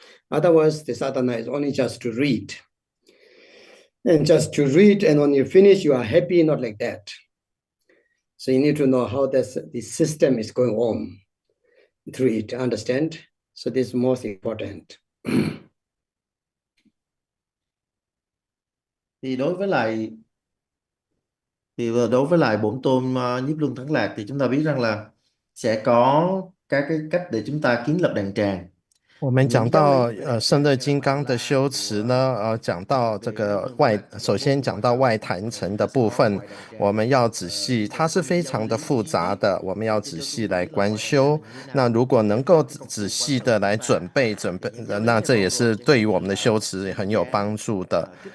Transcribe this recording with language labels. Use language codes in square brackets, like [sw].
[en] Otherwise, the sadhana is only just to read. And just to read, and when you finish, you are happy, not like that. So you need to know how the system is going on through it, understand? So this is most important. [vi] thì đối với lại đối với lại bổn tôn nhiếp luân thắng lạc thì chúng ta biết rằng là sẽ có các cái cách để chúng ta kiến lập đàn tràng. [zh] 我们讲到圣乐金刚的修持呢，讲到这个首先讲到外坛城的部分，我们要仔细，它是非常的复杂的，我们要仔细来观修。那如果能够仔细的来准备，那这也是对于我们的修持很有帮助的。